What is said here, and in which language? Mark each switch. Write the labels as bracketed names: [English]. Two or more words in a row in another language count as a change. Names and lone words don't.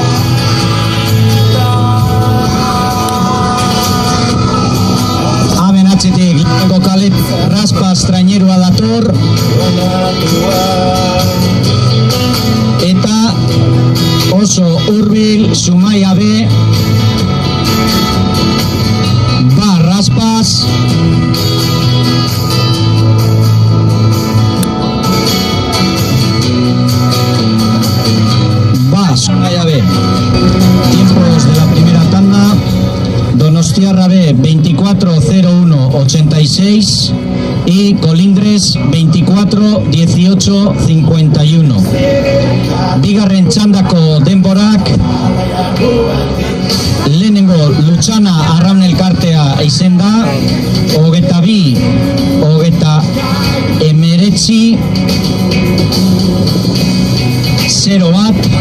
[Basque] Hemen atzetik lehenko kalet Raspas trainerua dator, eta oso hurbil Zumaia B, ba, Raspas, Zumaia B. [Spanish] Tiempos de la primera tanda. Donostiarra B 24-01-86 y Colindres 24-18-51. [Basque] Bigarren txandako denborak, lehenengo Luchana arraun elkartea izen da, 22-19 0 bat.